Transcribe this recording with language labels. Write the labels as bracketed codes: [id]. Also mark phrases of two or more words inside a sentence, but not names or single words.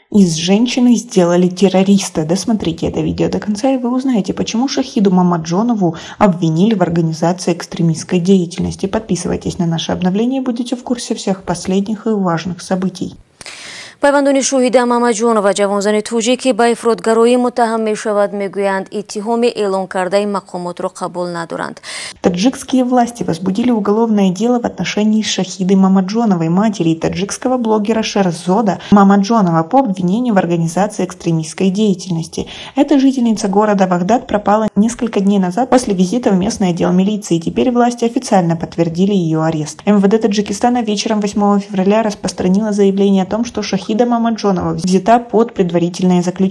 [ru] Из женщины сделали террориста. Досмотрите это видео до конца, и вы узнаете, почему Шахиду Мамаджонову обвинили в организации экстремистской деятельности. Подписывайтесь на наше обновление и будете в курсе всех последних и важных событий. [tg] пайвандони шоҳида Мамаҷонова ҷавонзани туҷӣ ки ба ифротгароӣ муттаҳам мешавад мегӯянд иттиҳоми эълон кардаи мақомотро қабул надоранд. [ru] Таджикские власти возбудили уголовное дело в отношении Шахиды Мамаджоновой, матери таджикского блогера Шерзода Мамаджонова, по обвинению в организации экстремистской деятельности. Эта жительница города Багдад пропала несколько дней назад после визита в местный отдел милиции. Теперь власти официально подтвердили ее арест. МВД Таджикистана вечером 8 февраля распространило заявление о том, что Шахида Мамаджонова взята под предварительное заключение.